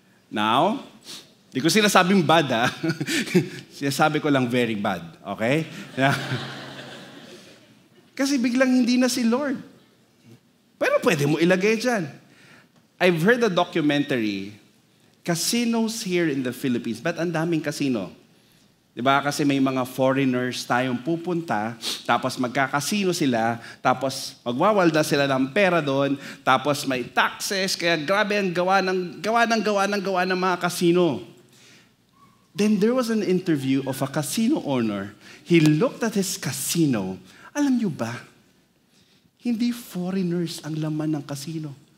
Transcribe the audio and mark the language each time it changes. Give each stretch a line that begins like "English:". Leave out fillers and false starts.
Filipino: Now, di ko sinasabing bad, ha? Sinasabi ko lang
English: very bad,
Filipino: okay? Kasi biglang hindi na si Lord. Pero pwede mo ilagay dyan.
English: I've heard a documentary, casinos here in the Philippines.
Filipino: Ba't ang daming casino? Diba? Kasi may mga foreigners tayong pupunta, tapos magkakasino sila, tapos magwawalda sila ng pera doon, tapos may taxes, kaya grabe ang gawa ng mga casino.
English: Then there was an interview of a casino owner. He looked at his casino.
Filipino: Alam niyo ba, hindi foreigners ang laman ng casino.